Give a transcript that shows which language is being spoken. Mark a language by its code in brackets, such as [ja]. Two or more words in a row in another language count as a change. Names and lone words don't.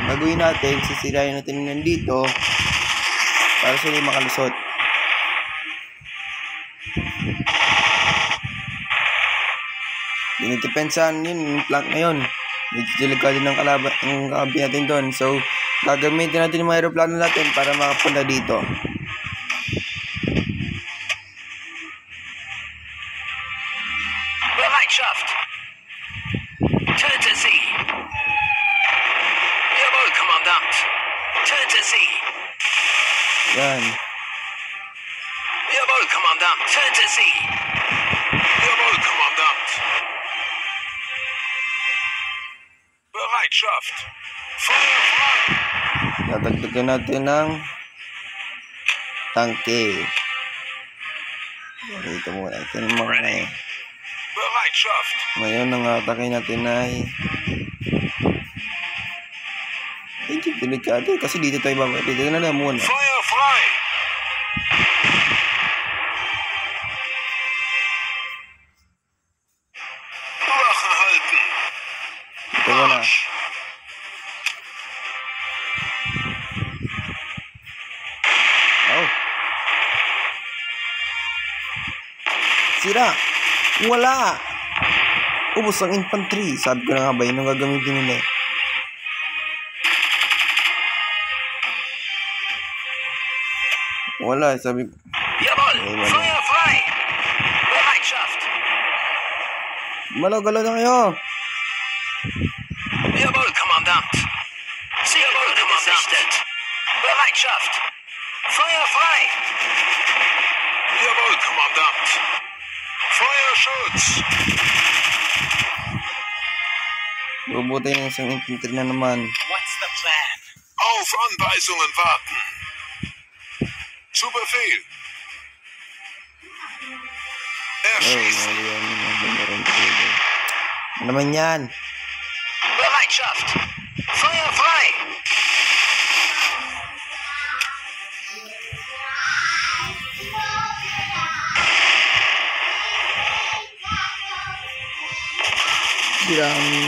[tl] Gagawin natin, sisirayan natin nandito para sila makalusot. Dinidepensahan yun, yung plank na yun. Medyo delikado ng kalaban ng kakampi natin doon. So, gagamitin natin yung mga aeroplano natin para makapunta dito. [de] Bereitschaft. Töte sie. Jawohl, Kommandant. Töte sie. Yan. Jawohl, Kommandant. Töte sie. Jawohl, Kommandant. Bereitschaft. Feuer frei. [tl] Dadagdagan natin ng tangke. Dito muna. Ito yung mga [de] Bereitschaft. [tl] ngayon ang atake natin ay medyo delikado kasi dito tayo babalik. Dito na lang muna. [de] Feuer frei. Wache halten. [tl] Ito muna. [de] Marsch. [tl] Oh. Sira. Wala. Ubos ang infantry. Sabi ko na nga ba yun ang gagamitin nila. Wala. Sabi ko. [de] Jawohl, [tl] wala. [de] Feuer frei. Bereitschaft. [tl] Malaw-galaw na kayo. [de] Jawohl, Kommandant. Sie wurde gesichtet. Bereitschaft. Feuer frei. Jawohl, Kommandant. Feuerschutz. [tl] Bubuti ng isang infantry na naman. [en] What's the plan? [de] Auf Anweisungen warten. Zu Befehl. [tl] Oh, [de] Erschießen. [tl] ano naman yan? [de] Bereitschaft. Feuer frei. [tl] Sirang...